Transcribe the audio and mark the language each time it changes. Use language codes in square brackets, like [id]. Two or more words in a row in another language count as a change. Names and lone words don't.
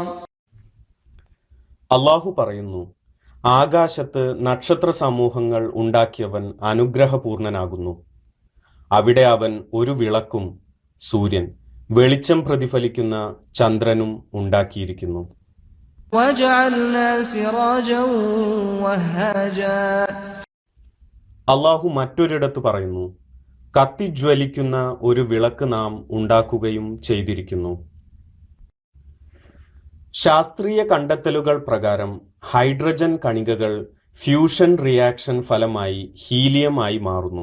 [ml] അള്ളാഹു പറയുന്നു, ആകാശത്ത് നക്ഷത്ര സമൂഹങ്ങൾ ഉണ്ടാക്കിയവൻ അനുഗ്രഹപൂർണനാകുന്നു. അവിടെ അവൻ ഒരു വിളക്കും സൂര്യൻ, വെളിച്ചം പ്രതിഫലിക്കുന്ന ചന്ദ്രനും ഉണ്ടാക്കിയിരിക്കുന്നു. [ar] وجعلنا سراجا وهاجا. [ml] അള്ളാഹു മറ്റൊരിടത്ത് പറയുന്നു, കത്തിജ്വലിക്കുന്ന ഒരു വിളക്ക് നാം ഉണ്ടാക്കുകയും ചെയ്തിരിക്കുന്നു. ശാസ്ത്രീയ കണ്ടെത്തലുകൾ പ്രകാരം ഹൈഡ്രജൻ കണികകൾ [en] fusion reaction [ml] ഫലമായി ഹീലിയമായി മാറുന്നു.